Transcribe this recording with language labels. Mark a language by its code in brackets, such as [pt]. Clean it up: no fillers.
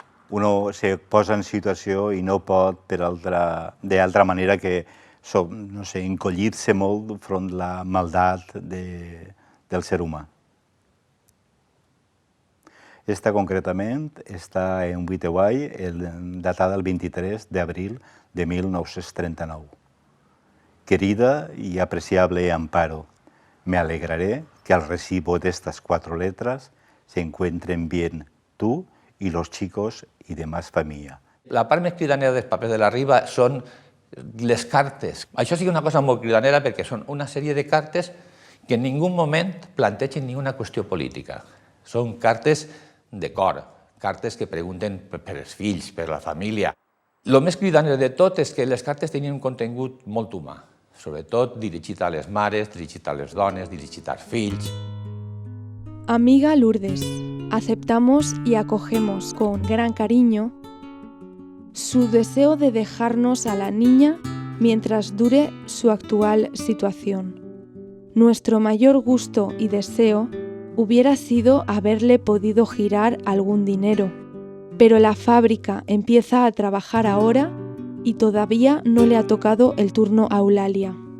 [ca] Uno se posa en situació i no pot d'altra manera que encollir-se molt front a la maldat del ser humà. Esta concretament està en Witeway, datada el 23 d'abril de 1939. [es] Querida y apreciable Amparo, Me alegraré que al recibo de estas 4 letras se encuentren bien tú y los chicos y demás familia. [ca] La part més cridanera dels papers de la Riba són les cartes. Això sí que és una cosa molt cridanera perquè són una sèrie de cartes que en ningú moment plantegen ninguna qüestió política. Són cartes de cor, cartes que pregunten per els fills, per la família. El més cridaner de tot és que les cartes tenien un contingut molt humà, sobretot dirigit a les mares, dirigit a les dones, dirigit als fills. [es] Amiga Lourdes, aceptamos y acogemos con gran cariño su deseo de dejarnos a la niña mientras dure su actual situación. Nuestro mayor gusto y deseo hubiera sido haberle podido girar algún dinero, pero la fábrica empieza a trabajar ahora y todavía no le ha tocado el turno a Eulàlia.